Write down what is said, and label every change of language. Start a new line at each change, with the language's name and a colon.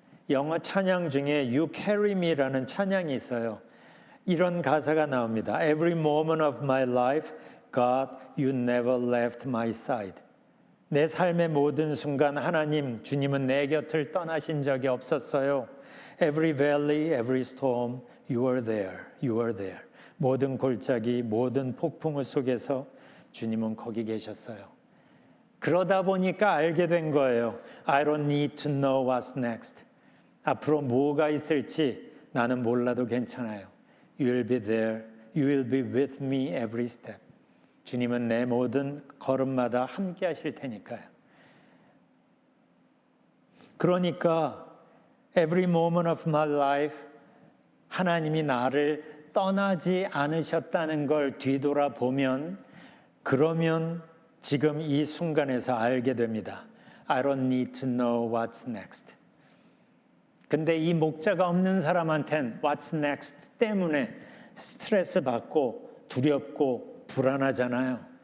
Korean: 영어 찬양 중에 You Carry Me라는 찬양이 있어요. 이런 가사가 나옵니다.
English: Every moment of my life, God, you never left my side.
Korean: 내 삶의 모든 순간 하나님, 주님은 내 곁을 떠나신 적이 없었어요.
English: Every valley, every storm, you are there, you are there.
Korean: 모든 골짜기, 모든 폭풍우 속에서 주님은 거기 계셨어요. 그러다 보니까 알게 된 거예요.
English: I don't need to know what's next.
Korean: 앞으로 뭐가 있을지 나는 몰라도 괜찮아요.
English: You will be there. You will be with me every step.
Korean: 주님은 내 모든 걸음마다 함께 하실 테니까요. 그러니까
English: every moment of my life
Korean: 하나님이 나를 떠나지 않으셨다는 걸 뒤돌아보면 그러면 지금 이 순간에서 알게 됩니다.
English: I don't need to know what's next.
Korean: 근데 이 목자가 없는 사람한텐
English: what's next
Korean: 때문에 스트레스 받고 두렵고 불안하잖아요.